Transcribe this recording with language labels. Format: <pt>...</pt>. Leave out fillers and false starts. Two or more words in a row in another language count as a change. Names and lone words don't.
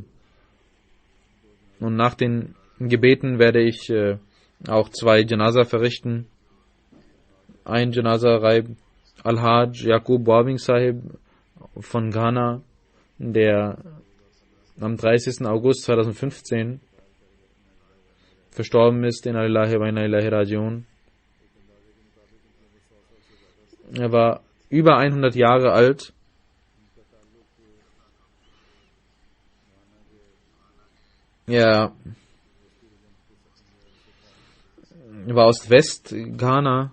<de>Und nach den Gebeten werde ich auch 2 Janaza verrichten. Ein Janaza Raib Al-Hajj Yaqub Bawing Sahib von Ghana, der am 30. August 2015 verstorben ist,</de> <ar>إنا لله وإنا إليه راجعون.</ar> <de>Er war über 100 Jahre alt. Er war aus West-Ghana.</de>